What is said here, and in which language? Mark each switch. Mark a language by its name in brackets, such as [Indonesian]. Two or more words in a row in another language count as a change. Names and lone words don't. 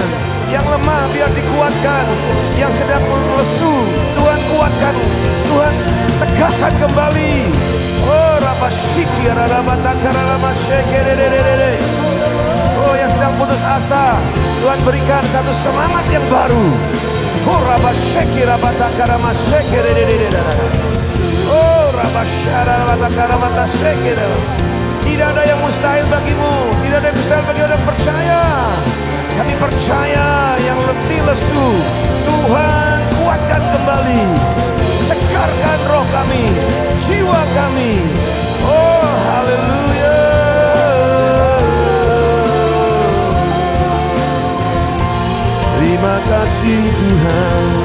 [Indonesian] Yang lemah biar dikuatkan. Yang sedang lesu Tuhan kuatkan. Tuhan tegakkan kembali. Oh rabasyiki rarabatakara ramasyekere. Oh yang sedang putus asa Tuhan berikan satu semangat yang baru. Oh rabasyiki rabatakara ramasyekere. Oh rabasyara rabatakara ramasyekere. Tidak ada yang mustahil bagimu. Tidak ada yang mustahil bagi orang percaya. Kami percaya yang letih lesu Tuhan kuatkan kembali. Segarkan roh kami, jiwa kami. Oh haleluya. Terima kasih Tuhan.